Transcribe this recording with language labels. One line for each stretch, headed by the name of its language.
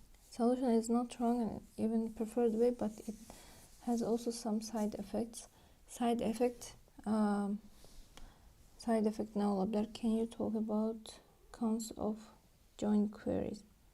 English: Solution is not wrong and even preferred way, but it has also some side effects.
Turkish: Side effect ne olabilir?
English: Can you talk about cons of join queries?